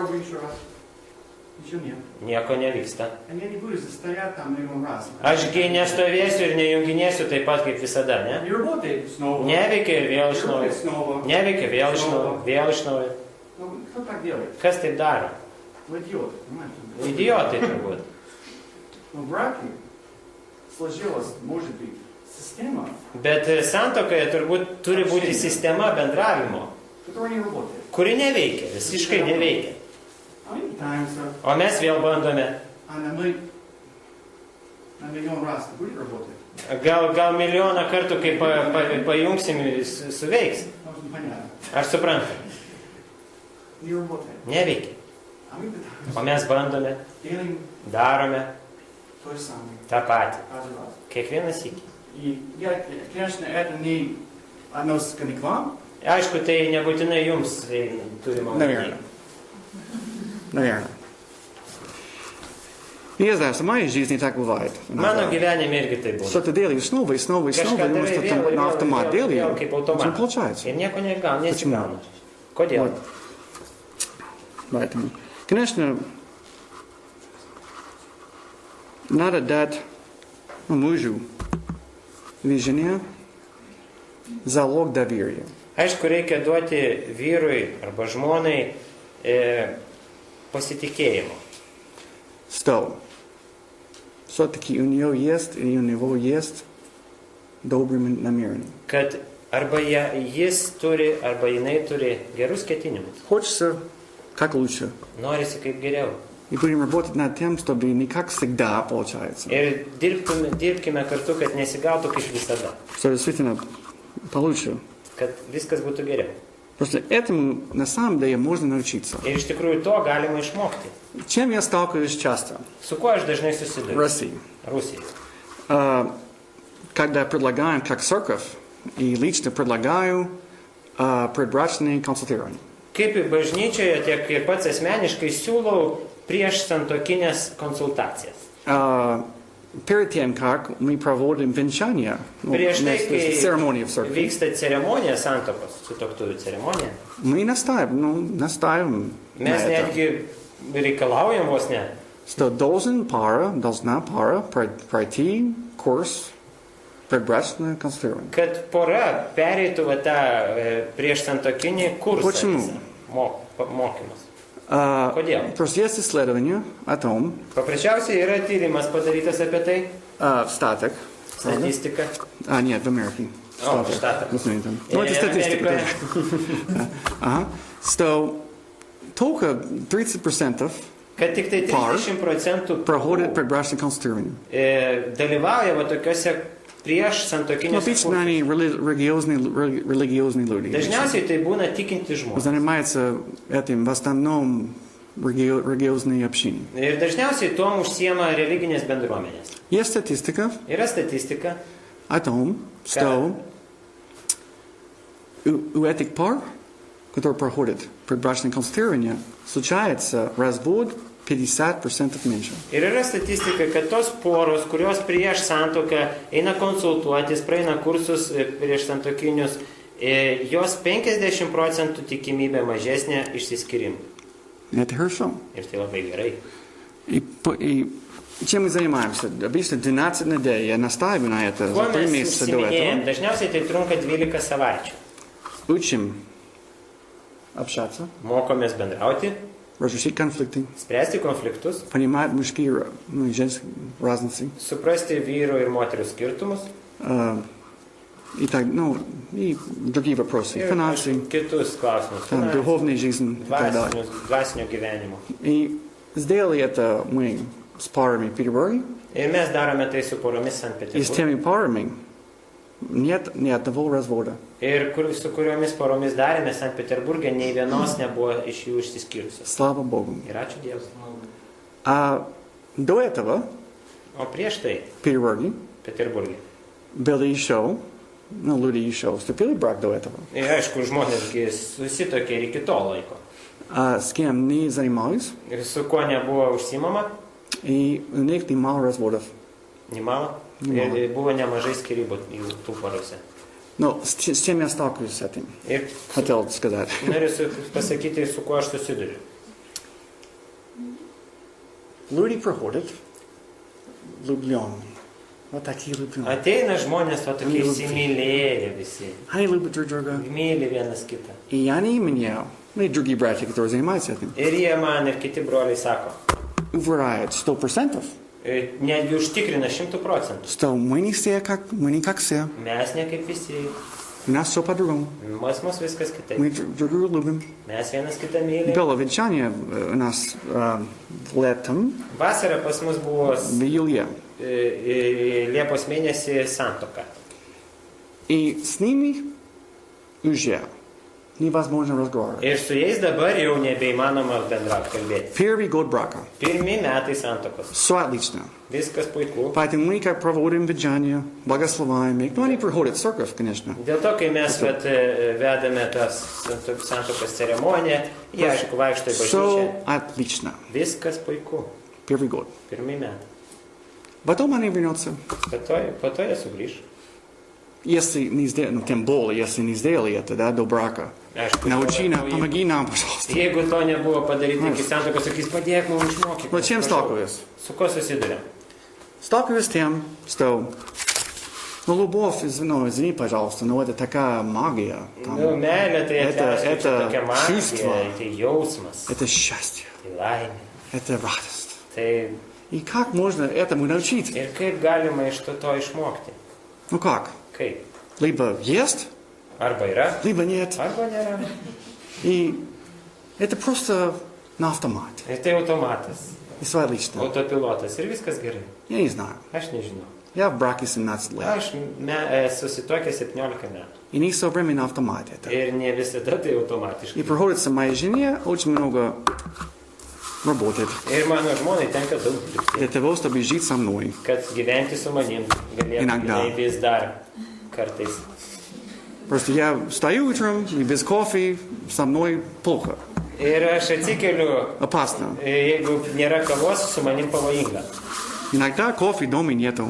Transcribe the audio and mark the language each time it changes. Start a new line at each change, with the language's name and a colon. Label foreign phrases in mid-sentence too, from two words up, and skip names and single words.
Lithuanian: Nieko nevyksta. Ašgi nestovėsiu ir nejunginėsiu taip pat kaip visada, ne? Neveikia ir vėl iš naujo. Neveikia vėl iš naujo. Vėl iš naujo. Kas taip daro? Idiotai turbūt.
Russian: В браке сложилось, может быть,
Lithuanian: Sistema. Bet santuokoje turbūt turi būti sistema bendravimo,
Russian: Которая не работает.
Lithuanian: kuri neveikia, visiškai neveikia.
English: А many times,
Lithuanian: O mes vėl bandome.
Russian: на миллион раз это будет работать.
Lithuanian: Gal milijoną kartų, kai pajungsim, suveiks.
Russian: Потому что непонятно.
Lithuanian: Ar suprantam?
Russian: Не работает.
Lithuanian: Neveikia.
Russian: А мы пытаемся.
Lithuanian: O mes bandome,
Russian: Делаем
Lithuanian: darome
Russian: то же самое.
Lithuanian: tą patį.
Russian: Каждый раз.
Lithuanian: Kiekvieną sykį.
Russian: И я, конечно, это не относится к вам.
Lithuanian: Aišku, tai nebūtinai jums turima.
Russian: Наверное. Наверное. Не знаю, в моей жизни так бывает.
Lithuanian: Mano gyvenime irgi tai buvo.
Russian: Что-то делаешь снова и снова и снова,
Lithuanian: Kažką
Russian: потому
Lithuanian: darai
Russian: что
Lithuanian: vėl,
Russian: там на
Lithuanian: vėl,
Russian: автомат
Lithuanian: vėl,
Russian: делаешь,
Lithuanian: vėl, kaip
Russian: не
Lithuanian: automatas.
Russian: получается.
Lithuanian: Ir nieko nesigauna. Kodėl?
Russian: Вот. Поэтому, конечно, надо дать мужу или жене залог доверия.
Lithuanian: Aišku, reikia duoti vyrui arba žmonai pasitikėjimo.
Russian: Что все-таки у нее есть или у него есть добрые намерения.
Lithuanian: Kad arba jis turi, arba jinai turi gerus ketinimus.
Russian: Хочется как лучше.
Lithuanian: Norisi kaip geriau.
Russian: И будем работать над тем, чтобы не как всегда получается.
Lithuanian: Ir dirbkime kartu, kad nesigautų kaip visada.
Russian: Что действительно получше.
Lithuanian: Kad viskas būtų geriau.
Russian: Просто этому на самом деле можно научиться.
Lithuanian: Ir iš tikrųjų to galima išmokti.
Russian: Чем я сталкиваюсь часто
Lithuanian: Su kuo aš dažnai
Russian: в
Lithuanian: susiduriu?
Russian: России?
Lithuanian: Rusijai.
Russian: Когда предлагаем как церковь, и лично предлагаю предбрачные консультирования.
Lithuanian: Kaip ir bažnyčioje, tiek ir pats asmeniškai siūlau prieš santuokinės konsultacijas.
Russian: Перед тем, как мы проводим венчание,
Lithuanian: Prieš tai, kai
Russian: церемонию в церкви,
Lithuanian: vyksta ceremonija santuokos, sutuoktuvių ceremonija,
Russian: мы настаиваем на
Lithuanian: mes
Russian: это,
Lithuanian: netgi reikalaujam vos ne,
Russian: что должна пара пройти курс предбрачное консультирование.
Lithuanian: kad pora pereitų va tą prieš santuokinį kursą.
Russian: Почему?
Lithuanian: visą, mokymus. Kodėl?
Russian: Просто есть исследование о том,
Lithuanian: Paprasčiausiai yra tyrimas padarytas apie tai,
Russian: статик,
Lithuanian: statistika.
Russian: нет, в Америке. О, в Штатах. Ну, это статистика Америка. тоже. Ага. Что только 30%
Lithuanian: Kad tik tai 30%
Russian: проходят предбрачное консультирование.
Lithuanian: dalyvauja va tokiuose prieš santuokinėse
Russian: Обычно
Lithuanian: kursuose.
Russian: они религиозные люди.
Lithuanian: Dažniausiai tai būna tikinti žmonės.
Russian: Занимаются этим в основном религиозные общины.
Lithuanian: Ir dažniausiai tuom užsiema religinės bendruomenės.
Russian: Есть статистика
Lithuanian: Yra statistika,
Russian: о том, что у этих пар, которые проходят предбрачное консультирование, случается развод 50% меньше.
Lithuanian: ir yra statistika, kad tos poros, kurios prieš santuoką eina konsultuotis, praeina kursus prieš santuokinius, jos 50% tikimybė mažesnė išsiskyrimų.
Russian: Это хорошо.
Lithuanian: Ir tai labai gerai.
Russian: И чем мы занимаемся? Обычно 12 недель. Я настаиваю на это
Lithuanian: Kuo
Russian: за 3
Lithuanian: mes
Russian: месяца до
Lithuanian: užsiminėjom?
Russian: этого.
Lithuanian: Dažniausiai tai trunka 12 savaičių.
Russian: Учим общаться,
Lithuanian: Mokomės bendrauti,
Russian: разрешить конфликты,
Lithuanian: spręsti konfliktus,
Russian: понимать мужские и женские разницы.
Lithuanian: suprasti vyrų ir moterų skirtumus
Russian: И так, и другие вопросы.
Lithuanian: ir
Russian: Финансы,
Lithuanian: aišku, kitus klausimus.
Russian: там,
Lithuanian: Finansinės,
Russian: духовная жизнь и так далее.
Lithuanian: dvasinio gyvenimo.
Russian: И сделали это мы с парами в Петербурге.
Lithuanian: Ir mes darome tai su poromis
Russian: И с
Lithuanian: Sankt-Peterburge.
Russian: теми парами нет ни одного развода.
Lithuanian: Ir su kuriomis poromis darėme Sankt-Peterburge, nei vienos nebuvo iš jų išsiskyrusios.
Russian: Слава Богу.
Lithuanian: Ir ačiū Dievui.
Russian: А до этого
Lithuanian: O prieš tai,
Russian: в Петербурге
Lithuanian: Peterburge.
Russian: были еще, люди еще вступили в брак до этого.
Lithuanian: Ir aišku, žmonėsgi susitokė ir iki to laiko.
Russian: А с кем не занимались,
Lithuanian: Ir su kuo nebuvo užsimama,
Russian: и у них немало разводов. nemalo. Nemalo.
Lithuanian: Ir buvo nemažai skirybų jų tų porose.
Russian: Но с чем я сталкиваюсь с этим?
Lithuanian: Ir
Russian: Хотел сказать.
Lithuanian: noriu pasakyti, su kuo aš susiduriu.
Russian: Люди проходят влюбленные. Вот такие влюбленные.
Lithuanian: Ateina žmonės, o tokie įsimylėję visi.
Russian: Они любят друг друга.
Lithuanian: Myli vienas kitą.
Russian: И они меня, и другие братья, которые занимаются этим,
Lithuanian: Ir jie man ir kiti broliai sako,
Russian: уверяют 100%,
Lithuanian: Netgi užtikrina 100%.
Russian: Что мы не как все.
Lithuanian: Mes ne kaip visi.
Russian: У нас все по-другому.
Lithuanian: Mus viskas kitaip.
Russian: Мы друг друга любим.
Lithuanian: Mes vienas kitą mylim.
Russian: Было венчание у нас летом
Lithuanian: Vasarą pas mus buvo
Russian: в июле.
Lithuanian: Liepos mėnesį santuoka.
Russian: И с ними уже невозможно разговаривать.
Lithuanian: Ir su jais dabar jau nebeįmanoma bendrauti, kalbėti.
Russian: Первый год брака.
Lithuanian: Pirmi metai santuokos.
Russian: Все отлично.
Lithuanian: Viskas puiku.
Russian: Поэтому мы как проводим венчание, благословляем их. Ну, они приходят в церковь, конечно.
Lithuanian: Dėl to, kai mes vedame tas santuokos ceremoniją, jie aišku vaikšto į bažnyčią.
Russian: Все отлично.
Lithuanian: Viskas puiku.
Russian: Первый год.
Lithuanian: Pirmi metai.
Russian: Потом они вернутся.
Lithuanian: Po to jie sugrįš.
Russian: Если не сделали, ну, тем более, если не сделали это, да, до брака.
Lithuanian: Aišku,
Russian: Научи нас, помоги нам, пожалуйста.
Lithuanian: Jeigu to nebuvo padaryti iki santuokos, sakys, padėk mums išmokyti.
Russian: Вот чем сталкиваюсь?
Lithuanian: Su ko susidurėm?
Russian: Сталкиваюсь с тем, что, ну, любовь, ну, извини, пожалуйста, но это такая магия. Там,
Lithuanian: Nu, meilė tai atleiskit,
Russian: это
Lithuanian: tokia magija,
Russian: чувство.
Lithuanian: tai jausmas,
Russian: это счастье,
Lithuanian: tai laimė.
Russian: это радость.
Lithuanian: Tai
Russian: И как можно этому научить?
Lithuanian: ir kaip galima iš to išmokti?
Russian: Ну как?
Lithuanian: Kaip?
Russian: Либо есть,
Lithuanian: Arba yra,
Russian: либо нет.
Lithuanian: arba nėra.
Russian: И это просто на автомате.
Lithuanian: Ir tai automatas,
Russian: И все отлично.
Lithuanian: autopilotas ir viskas gerai.
Russian: Я не знаю.
Lithuanian: Aš nežinau.
Russian: Я в браке 17 лет.
Lithuanian: Aš susituokęs 17 metų.
Russian: И не все время на автомате. Это.
Lithuanian: Ir ne visada tai automatiškai.
Russian: И приходится моей жене очень много работать
Lithuanian: Ir mano žmonai tenka daug dirbti,
Russian: для того, чтобы жить со мной.
Lithuanian: kad gyventi su manim galėtų
Russian: Inogda.
Lithuanian: jinai vis dar kartais.
Russian: Просто я встаю утром, и без кофе со мной плохо.
Lithuanian: Ir aš atsikeliu,
Russian: Опасно.
Lithuanian: jeigu nėra kavos, su manim pavojinga.
Russian: Иногда кофе дома нету.